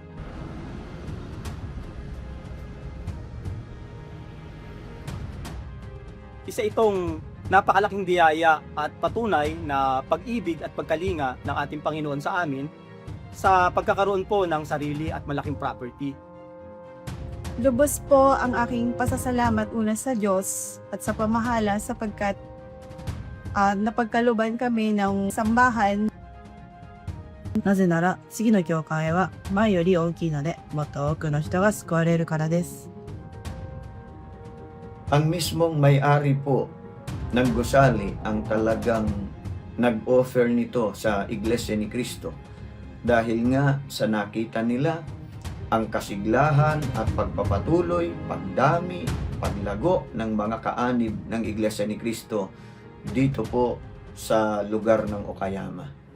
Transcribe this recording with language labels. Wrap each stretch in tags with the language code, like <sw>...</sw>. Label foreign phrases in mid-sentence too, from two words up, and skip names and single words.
<tl>Isa itong napakalaking biyaya at patunay na pag-ibig at pagkalinga ng ating Panginoon sa amin sa pagkakaroon po ng sarili at malaking property. Lubos po ang aking pasasalamat una sa Diyos at sa pamahala sapagkat napagkaluban kami ng sambahan.</tl> <ja>なぜなら次の教会は前より大きいのでもっと多くの人が救われるからです。</ja> <tl>Ang mismong may-ari po ng gusali ang talagang nag-offer nito sa Iglesia ni Cristo. Dahil nga sa nakita nila ang kasiglahan at pagpapatuloy, pagdami, paglago ng mga kaanib ng Iglesia ni Cristo dito po sa lugar ng Okayama.</tl>